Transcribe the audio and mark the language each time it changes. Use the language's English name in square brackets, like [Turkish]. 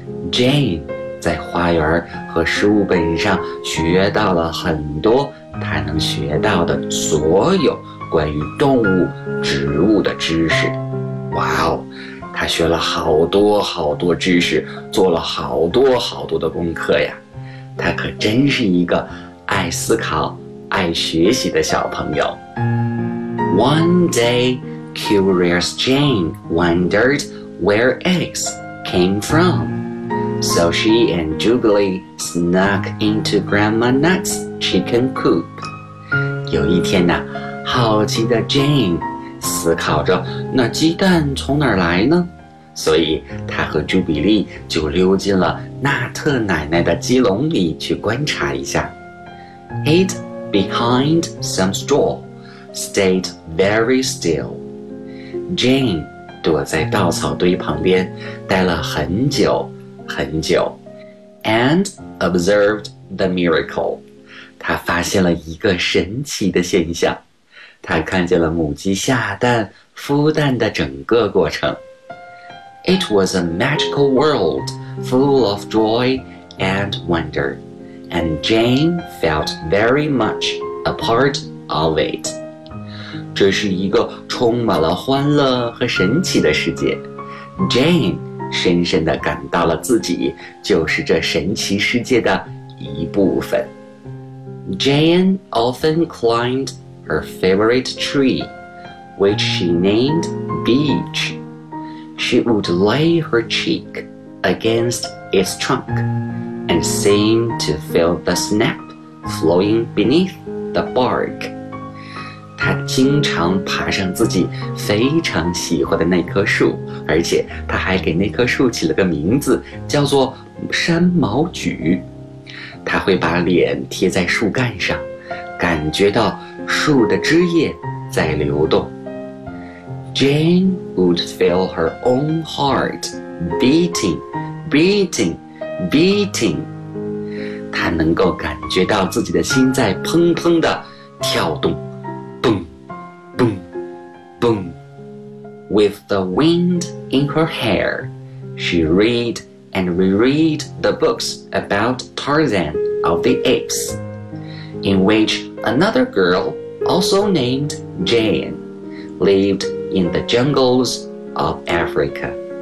[Chinese] Jane 在花园和书本上学到了很多她能学到的所有关于动物、植物的知识。哇哦，她学了好多好多知识，做了好多好多的功课呀。她可真是一个爱思考、爱学习的小朋友。 [English] One day, curious Jane wondered where eggs came from. So she and Jubilee snuck into Grandma Nut's chicken coop. [Chinese] 有一天呢，好奇的 Jane 思考着那鸡蛋从哪儿来呢？所以她和 Jubilee 就溜进了纳特奶奶的鸡笼里去观察一下。 [English] Hid behind some straw. Stayed very still. [Chinese] Jane 躲在稻草堆旁边待了很久很久 [English] and observed the miracle. [Chinese] 她发现了一个神奇的现象。她看见了母鸡下蛋孵蛋的整个过程。 [English] It was a magical world full of joy and wonder, and Jane felt very much a part of it. [Chinese] 这是一个充满了欢乐和神奇的世界。 Jane 深深地感到了自己就是这神奇世界的一部分。 [English] Jane often climbed her favorite tree, which she named Beech. She would lay her cheek against its trunk and seem to feel the sap flowing beneath the bark. [Chinese] 她经常爬上自己非常喜欢的那棵树，而且她还给那棵树起了个名字，叫做山毛榉。她会把脸贴在树干上，感觉到树的枝叶在流动。 [English] Jane would feel her own heart beating, beating, beating. [Chinese] 她能够感觉到自己的心在砰砰地跳动。 [English] Boom. With the wind in her hair, she read and reread the books about Tarzan of the Apes, in which another girl, also named Jane, lived in the jungles of Africa.